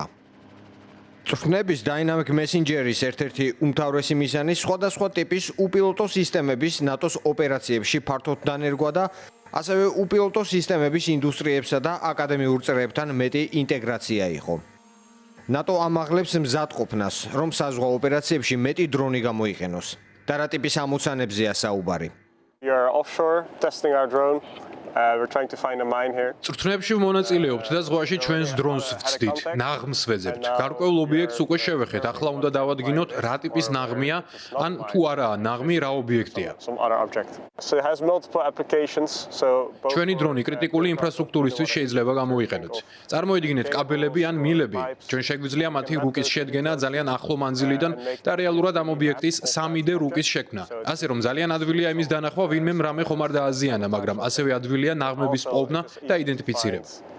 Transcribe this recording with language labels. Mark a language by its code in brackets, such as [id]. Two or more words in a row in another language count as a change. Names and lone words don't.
[ka] წვრთნების Dynamic Messenger-ის ერთ-ერთი უმთავრესი მიზანი სხვადასხვა ტიპის უპილოტო სისტემების ნატოს ოპერაციებში ფართოდ დანერგვა და ასევე უპილოტო სისტემების ინდუსტრიებსა და აკადემიურ წრეებთან მეტი ინტეგრაცია იყო. ნატო ამაღლებს მზადყოფნას, რომ საზღვაო ოპერაციებში მეტი დრონი გამოიყენოს. და რა ტიპის ამოცანებზეა საუბარი? [en] We are offshore testing our drone. We're trying to find a mine here. [ka] წვრთნებში მონაწილეობთ და ზღვაში ჩვენს დრონს ვცდით, ნაღმს ვეძებთ. გარკვეულ ობიექტს უკვე შევეხეთ. ახლა უნდა დავადგინოთ რა ტიპის ნაღმია, ან თუ არაა ნაღმი, რა ობიექტია. [en] So it has multiple applications. [ka] ჩვენი დრონი კრიტიკული ინფრასტრუქტურისთვის შეიძლება გამოიყენოთ. წარმოიდგინეთ კაბელები ან მილები. ჩვენ შეგვიძლია მათი რუკის შედგენა ძალიან ახლო მანძილიდან და რეალურად ამ ობიექტის 3D რუკის შექმნა. ასე რომ ძალიან ადვილია იმის დანახვა, ვინმემ რამე ხომ არ დააზიანა, მაგრამ ასევე ადვილია ნაღმების პოვნა და იდენტიფიცირება.